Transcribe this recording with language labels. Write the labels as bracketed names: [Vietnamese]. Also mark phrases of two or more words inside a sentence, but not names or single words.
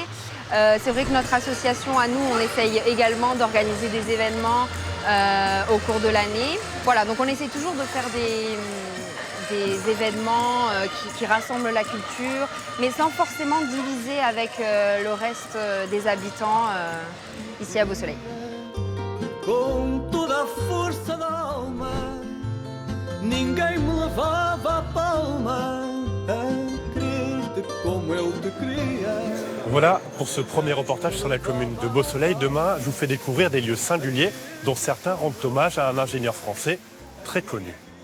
[French] C'est vrai que notre association, à nous, on essaye également d'organiser des événements au cours de l'année. Voilà, donc on essaie toujours de faire des événements qui rassemblent la culture, mais sans forcément diviser avec le reste des habitants ici à Beausoleil. [Portuguese] Com toda a força d'alma, ninguém me levava a palma, a querer-te como eu te queria. [French] Voilà pour ce premier reportage sur la commune de Beausoleil. Demain, je vous fais découvrir des lieux singuliers dont certains rendent hommage à un ingénieur français très connu.